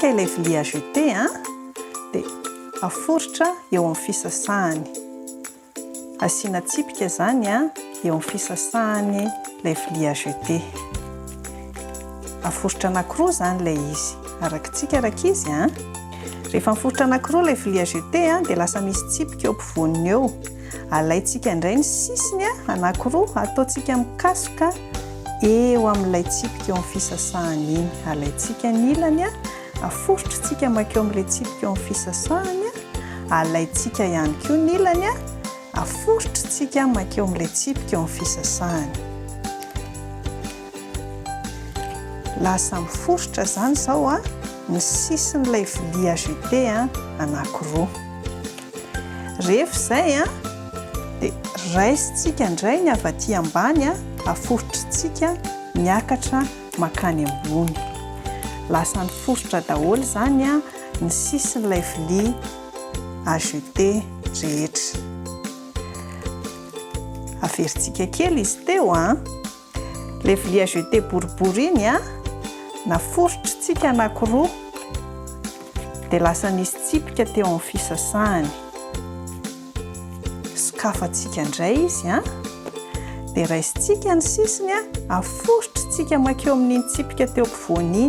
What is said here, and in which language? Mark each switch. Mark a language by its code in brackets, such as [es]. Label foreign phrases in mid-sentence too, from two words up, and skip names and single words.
[mg] vilia [fr] à jeter [mg] dia aforotra eo amin'ny fisasahany. Asiana tsipika zany eo amin'ny fisasahany ilay vilia [fr] à jeter. [mg] Aforotra anankiroa zany ilay izy. Arakitsika rakizy rehefa miforotra anankiroa ilay vilia [fr] à jeter [mg] dia lasa misy tsipika eo ampovoaniny eo. Alaitsika indray ny sisiny anankiroa, ataontsika mikasoka eo amin'ilay tsipika eo amin'ny fisasahany iny. Alaitsika ny ilany aforotritsika makeo amin'ilay tsipika eo amin'ny fisasahany. Alaitsika ihany koa ny ilany aforotritsika makeo amin'ilay tsipika eo amin'ny fisasahany. Lasa miforotra zany izao ny sisin'ilay vilia [fr] à jeter [mg] anankiroa. Rehefa izay dia raisitsika indray ny avy aty ambany aforotritsika miakatra makany ambony. Lasa niforotra daholo zany ny sisin'ilay vilia [fr] à jeter [mg] rehetra. Averintsika kely izy teo ilay vilia [fr] à jeter [mg] boribory iny naforotritsika anankiroa dia lasa nisy tsipika teo amin'ny fisasahany. Sokafantsika indray izy dia raisitsika ny sisiny aforotritsika makeo amin'iny tsipika teo ampovoany iny.